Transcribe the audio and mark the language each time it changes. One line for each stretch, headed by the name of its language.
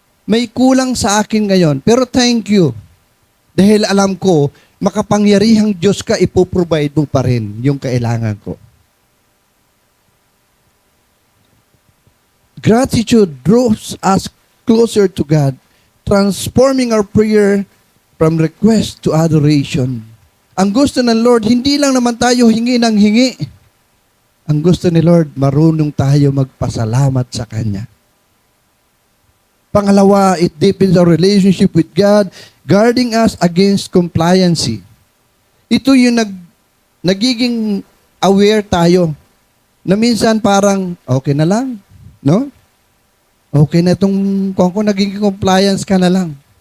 Filipino: May kulang sa akin ngayon,
English: pero thank you.
Filipino: Dahil alam ko, makapangyarihang Diyos ka, ipoprovide mo pa rin yung kailangan ko.
English: Gratitude draws us closer to God, transforming our prayer from request to adoration.
Filipino: Ang gusto ng Lord, hindi lang naman tayo hingi ng hingi. Ang gusto ni Lord, marunong tayo magpasalamat sa Kanya.
English: Pangalawa, it deepens our relationship with God, guarding us against compliancy.
Filipino: Ito yung nagiging aware tayo Na minsan parang, okay na lang. No? Okay na itong, kung naging compliance ka na lang.